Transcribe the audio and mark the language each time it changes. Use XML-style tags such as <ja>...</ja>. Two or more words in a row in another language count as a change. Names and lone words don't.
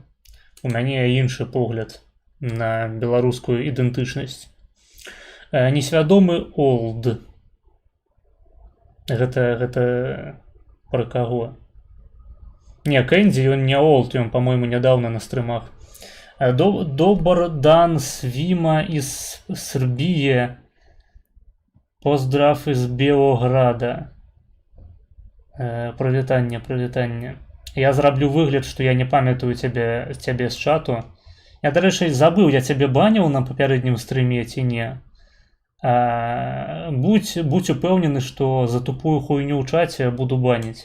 <be>У мяне іншы погляд на беларускую ідэнтычнасць. Несвядомы олд. Гэта пра каго? Не, Кэнді, ён не олд, ён, па-мойму, нядаўна на стрымах.</be> <sr>Добр дан свіма из Сербії. Поздрав из Белограда.</sr> <be>Прывітанне. Я зраблю выгляд, што я не памятаю цябе з чату. Я, дарэчы, забыў, я цябе баніў на папярэднім стрыме ці не. Будь упэўнены, што за тупую хуйню ў чаце буду баніць.</be>